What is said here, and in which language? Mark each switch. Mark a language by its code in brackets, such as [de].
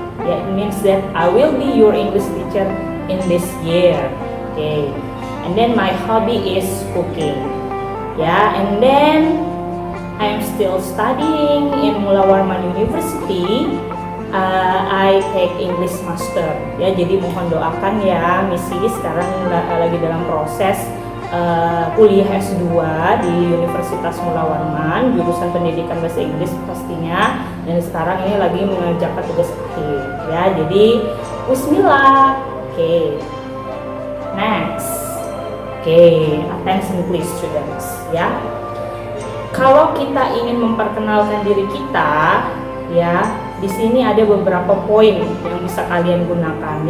[en] Ya, it means that I will be your English teacher in this year. Okay, and then my hobby is cooking. Ya, and then I am still studying in Mula Warman University. I take English Master. [id] Ya, jadi mohon doakan ya, Missy sekarang lagi dalam proses kuliah S2 di Universitas Mula Warman, jurusan Pendidikan Bahasa Inggris pastinya. Dan sekarang ini lagi mengerjakan tugas akhir. Ya, jadi Bismillah. Okay. Next. [en] Okay, attention please students. [id] Ya. Kalau kita ingin memperkenalkan diri kita, ya, di sini ada beberapa poin yang bisa kalian gunakan.